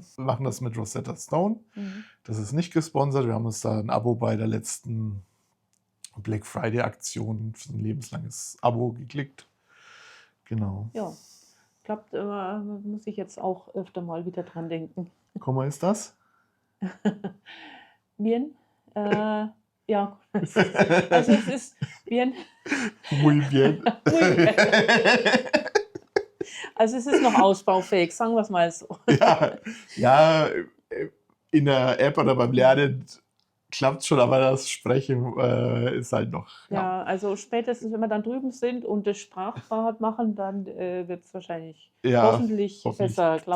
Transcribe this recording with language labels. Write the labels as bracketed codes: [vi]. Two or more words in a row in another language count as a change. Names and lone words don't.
[de] Wir machen das mit Rosetta Stone. Das ist nicht gesponsert. Wir haben uns da ein Abo bei der letzten Black Friday Aktion für ein lebenslanges Abo geklickt. Genau. Ja, klappt, muss ich jetzt auch öfter mal wieder dran denken. [es] ¿Cómo estás? Bien. [de] Ja, also es ist bien. [es] Muy bien. Muy bien. [de] Also es ist noch ausbaufähig, sagen wir es mal so. Ja, in der App oder beim Lernen klappt schon, aber das Sprechen ist halt noch. Ja, also spätestens, wenn wir dann drüben sind und das Sprachbad machen, dann wird es wahrscheinlich hoffentlich besser klappen.